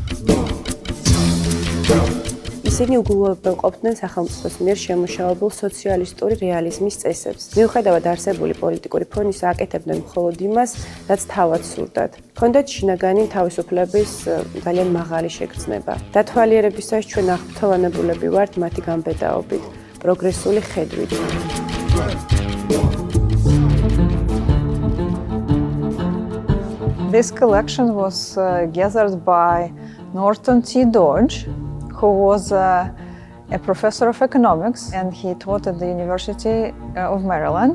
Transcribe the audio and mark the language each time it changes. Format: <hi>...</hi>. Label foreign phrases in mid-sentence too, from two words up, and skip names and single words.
<ka>ისინი უგულვებელყოფდნენ სახელმწიფოს მიერ შემუშავებულ სოციალისტური რეალიზმის წესებს. მიუხედავად არსებული პოლიტიკური ფონისა, აკეთებდნენ მხოლოდ იმას, რაც თავად სურდათ. ჰქონდათ შინაგანი თავისუფლების ძალიან მაღალი შეგრძნება. დათვალიერებისას ჩვენ აღფრთოვანებულები ვართ მათი გამბედაობით, პროგრესული ხედვით.</ka> <en>This collection was gathered by Norton Dodge, who was a professor of economics, and he taught at the University of Maryland.</en>